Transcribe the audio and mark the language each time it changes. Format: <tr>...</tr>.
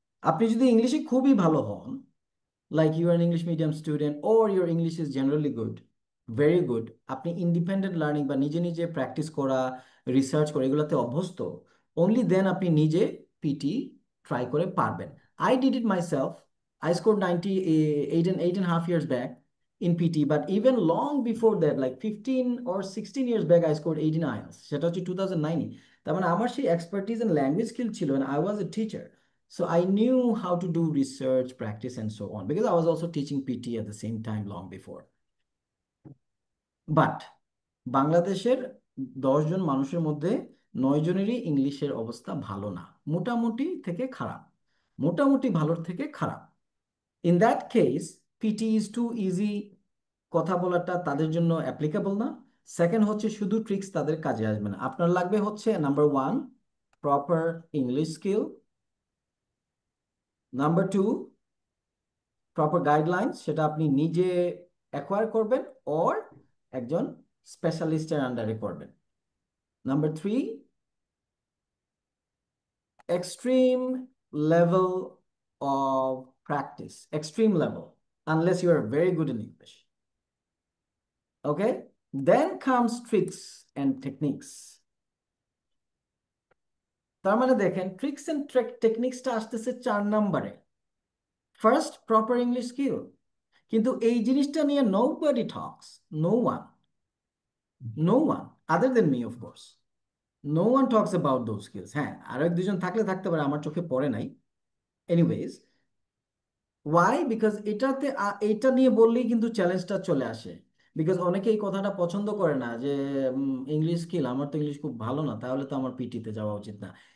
<bn>আপনি যদি ইংলিশে খুবই ভালো হন,</bn> <en>like you are an English medium student or your English is generally good, very good,</en> <bn>আপনি ইন্ডিপেন্ডেন্ট লার্নিং বা নিজে নিজে প্র্যাকটিস করা, রিসার্চ করা এগুলোতে অভ্যস্ত,</bn> <en>only then</en> <bn>আপনি নিজে পিটি ট্রাই করে পারবেন।</bn> <en>I did it myself, I score 8.5 years back in PT, but even long before that, like 15 or 16 years back, I scored 18 IELTS,</en> <bn>সেটা হচ্ছে</bn> <en>2009।</en> <bn>তার মানে আমার সেই এক্সপার্টিস এন্ড ল্যাঙ্গুয়েজ স্কিল ছিল,</bn> <en>and I was a teacher. So I knew how to do research, practice, and so on, because I was also teaching PT at the same time long before.</en> <bn>But বাংলাদেশের 10 জন মানুষের মধ্যে 9 জনেরই ইংলিশের অবস্থা ভালো না, মোটামুটি থেকে খারাপ, মোটামুটি ভালোর থেকে খারাপ।</bn> <en>in that case PT is too easy</en> <bn>কথা বলাটা তাদের জন্য অ্যাপ্লিকেবল না। সেকেন্ড হচ্ছে শুধু ট্রিক্স তাদের কাজে আসবে না। আপনার লাগবে হচ্ছে number 1 proper English skill, number 2 proper guidelines, সেটা আপনি নিজে অ্যাকোয়ার করবেন অর একজন স্পেশালিস্টের আন্ডারে করবেন।</bn> <en>Number 3 extreme level of practice, extreme level, unless you are very good in English. Okay, then comes tricks and techniques.</en> <bn>তার মানে দেখেন ট্রিক্স এন্ড টেকনিক্সটা আসতেছে 4 নম্বরে।</bn> <en>first proper English skill,</en> <bn>কিন্তু এই জিনিসটা নিয়ে</bn> <en>nobody talks, no one, no one other than me, of course. No one talks about those skills.</en> <bn>হ্যাঁ, আরো 1-2 জন থাকলে থাকতে পারে, আমার চোখে পড়ে নাই।</bn> <en>Anyways, why?</en> <bn>বিকজ এটাতে এটা নিয়ে বললেই কিন্তু চ্যালেঞ্জটা চলে আসে। বিকজ অনেকে এই কথাটা পছন্দ করে না যে ইংলিশ স্কিল, আমার তো ইংলিশ খুব ভালো না, তাহলে তো আমার পিটিতে যাওয়া উচিত না।</bn>